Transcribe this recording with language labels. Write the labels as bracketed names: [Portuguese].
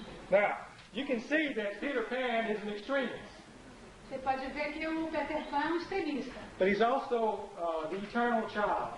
[English] Now, you can see that Peter Pan is an extremist, [Portuguese] Você pode ver que o Peter Pan é um extremista. [English] but he's also the eternal child.